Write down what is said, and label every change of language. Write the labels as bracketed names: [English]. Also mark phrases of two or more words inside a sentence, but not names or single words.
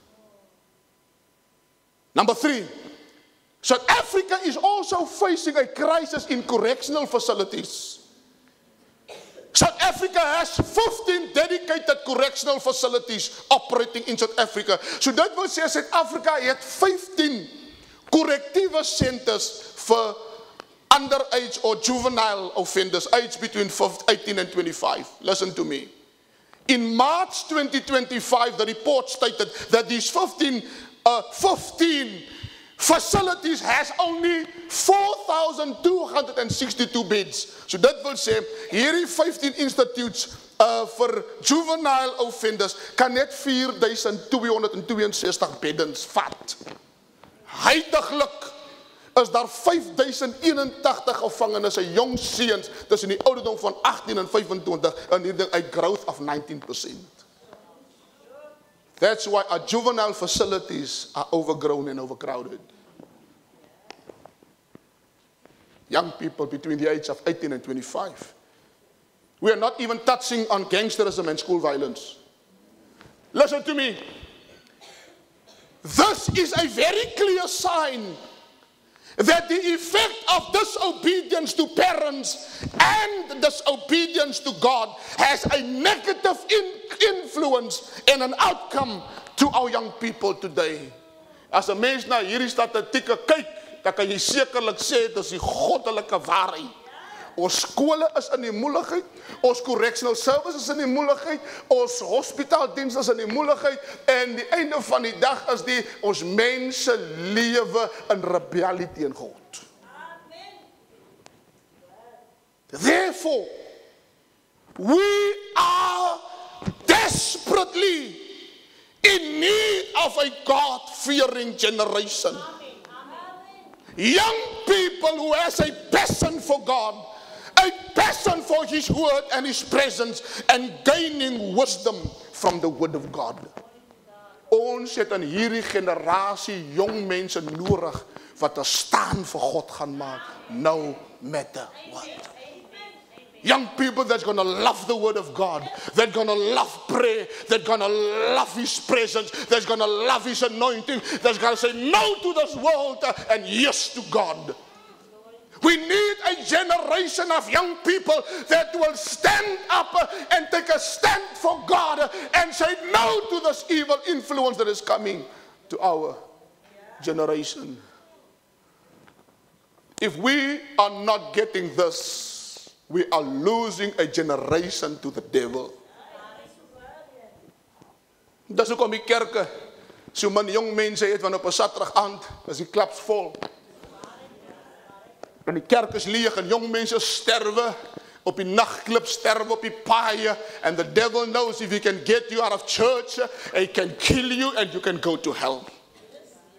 [English] Number 3, South Africa is also facing a crisis in correctional facilities. South Africa has 15 dedicated correctional facilities operating in South Africa. [Afrikaans] So dit wil sê Suid-Afrika het [English] 15 corrective centers for underage or juvenile offenders, aged between 18 and 25. Listen to me. In March 2025, the report stated that these 15 facilities has only 4,262 beds. [Afrikaans] So dit wil sê, hierdie 15 institutes vir [English] juvenile offenders [Afrikaans] kan net 4,262 beddens vat. Huidiglik is daar 5,081 gevangenes, jong seuns tussen die ouderdom van 18 en 25 en hierdie uit growth of 19%. [English] That's why our juvenile facilities are overgrown and overcrowded. Young people between the age of 18 and 25. We are not even touching on gangsterism and school violence. Listen to me. This is a very clear sign that the effect of disobedience to parents and disobedience to God has a negative influence and an outcome to our young people today. [Afrikaans] As 'n mens na hierdie statistieke kyk, dan kan jy sekerlik sê dis die goddelike waarheid. Ons skole is in die moeilikheid, ons [English] correctional services [Afrikaans] is in die moeilikheid, ons hospitaaldienste is in die moeilikheid, en die einde van die dag is ons mense lewe in rebellie teen God. [English] Therefore, we are desperately in need of a God-fearing generation. Young people who has a passion for God, a passion for His word and His presence, and gaining wisdom from the word of God. [Afrikaans] Ons het in hierdie generasie jong mense nodig wat 'n staan vir God gaan maak, [English] no matter what. Young people that's going to love the word of God, that's going to love prayer, that's going to love His presence, that's going to love His anointing, that's going to say no to this world and yes to God. We need a generation of young people that will stand up and take a stand for God and say no to this evil influence that is coming to our generation. If we are not getting this, we are losing a generation to the devil. [Afrikaans] Dis hoekom die kerke so min jong mense het, want op 'n Saterdag aand is die klubs vol. En die kerk is leeg en jong mense sterwe op die nagklub, sterwe op die paaie, [English] and the devil knows if he can get you out of church, he can kill you and you can go to hell.